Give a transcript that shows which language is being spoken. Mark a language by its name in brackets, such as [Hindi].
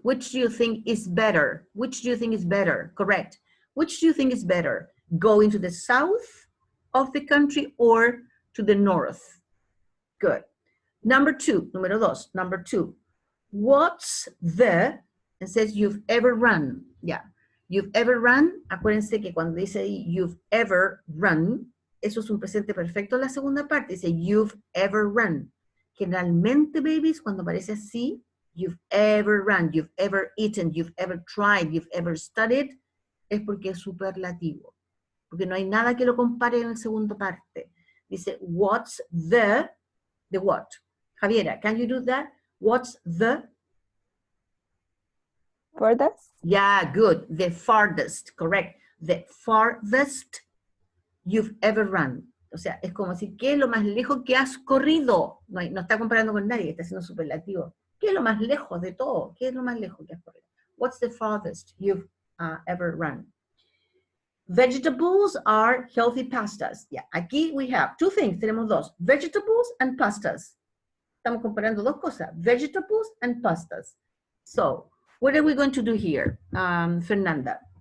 [English] Which do you think is better? Which do you think is better? Correct. Which do you think is better? Going to the south of the country or to the north? Good. Number two, [Spanish] número dos, [English] number two. What's the, it says you've ever run. Yeah, you've ever run. [Spanish] Acuérdense que cuando dice [English] you've ever run, [Spanish] eso es un presente perfecto. La segunda parte dice [English] you've ever run. Generalmente, babies, cuando aparece así, you've ever run, you've ever eaten, you've ever tried, you've ever studied, [Spanish] es porque es superlativo. Porque no hay nada que lo compare en la segunda parte. Dice, [English] what's the what? Javiera, can you do that? What's the? Furthest? Yeah, good. The farthest, correct. The farthest you've ever run. [Spanish] O sea, es como decir, ¿qué es lo más lejos que has corrido? No, no está comparando con nadie, está haciendo superlativo. ¿Qué es lo más lejos de todo? ¿Qué es lo más lejos que has corrido? [English] What's the farthest you've ever run? Vegetables are healthy pastas. Yeah, aquí we have two things, [Spanish] tenemos dos. [English] Vegetables and pastas. [Spanish] Estamos comparando dos cosas, [English] vegetables and pastas. So, what are we going to do here, Fernanda?